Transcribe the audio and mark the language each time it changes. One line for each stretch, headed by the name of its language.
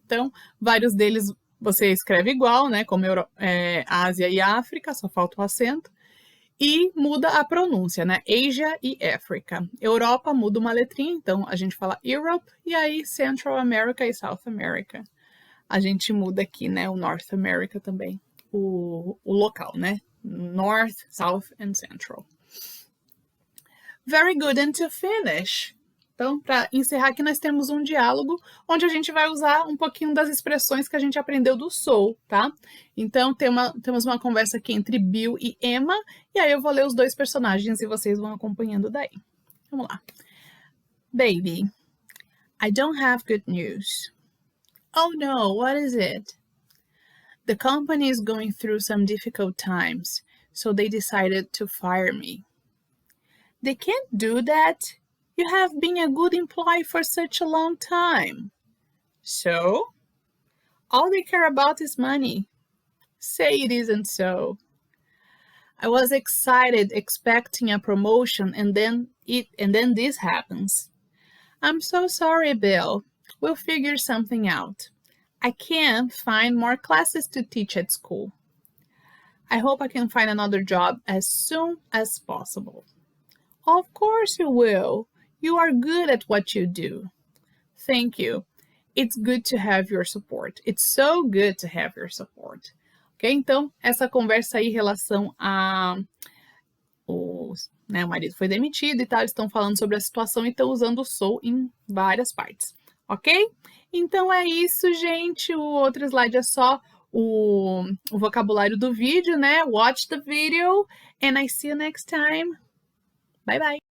Portuguese: Então, vários deles você escreve igual, né? Como Ásia e África, só falta o acento. E muda a pronúncia, né? Asia e África. Europa muda uma letrinha, então a gente fala Europe, e aí Central America e South America. A gente muda aqui, né? O North America também, o local, né?
English: North, South and Central. Very good, and to finish.
Portuguese: Então, para encerrar aqui, nós temos um diálogo onde a gente vai usar um pouquinho das expressões que a gente aprendeu do Soul, tá? Então, temos uma conversa aqui entre Bill e Emma, e aí eu vou ler os dois personagens e vocês vão acompanhando daí. Vamos lá.
English: Baby, I don't have good news. Oh no, what is it? The company is going through some difficult times, so they decided to fire me. They can't do that. You have been a good employee for such a long time. So? All they care about is money. Say it isn't so. I was excited, expecting a promotion, and then this happens. I'm so sorry, Bill. We'll figure something out. I can't find more classes to teach at school. I hope I can find another job as soon as possible. Of course you will. You are good at what you do. Thank you. It's good to have your support. It's so good to have your support. Ok?
Portuguese: Então, essa conversa aí em relação a o marido foi demitido e tal, eles estão falando sobre a situação e estão usando o so em várias partes, ok? Então é isso, gente. O outro slide é só o vocabulário do vídeo, né?
English: Watch the video and I see you next time. Bye, bye!